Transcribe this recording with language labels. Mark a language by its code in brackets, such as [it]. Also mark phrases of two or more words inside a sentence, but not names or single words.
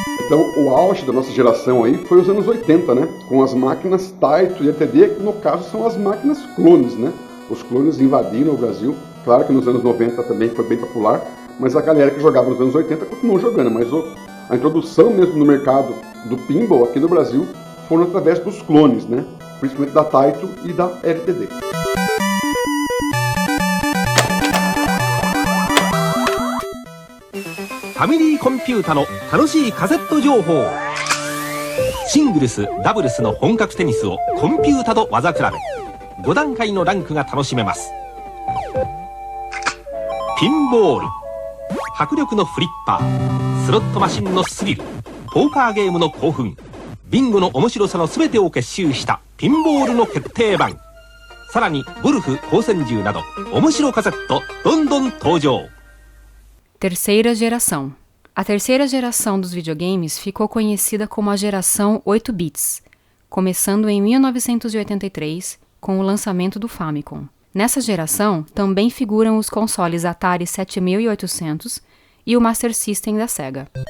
[pt] Então, o auge da nossa geração aí foi os anos 80, né? Com as máquinas Taito e ETD, que no caso são as máquinas clones, né? Os clones invadiram o Brasil. Claro que nos anos 90 também foi bem popular, mas a galera que jogava nos anos 80 continuou jogando. Mas a introdução mesmo no mercado do pinball aqui no Brasil foram através dos clones, né? Principalmente da Taito e da LTD. [ja] ファミリーコンピュータの楽しいカセット情報。シングルス、ダブルスの本格テニスをコンピュータと技比べ。5段階のランクが楽しめます。ピンボール、迫力のフリッパー、スロットマシンのスリル、ポーカーゲームの興奮、ビンゴの面白さの全てを結集したピンボールの決定版。さらにゴルフ、光線銃など面白カセットどんどん登場。 [pt] Terceira geração. A terceira geração dos videogames ficou conhecida como a geração 8 bits, começando em 1983 com o lançamento do Famicom. Nessa geração também figuram os consoles Atari 7800 e o Master System da Sega.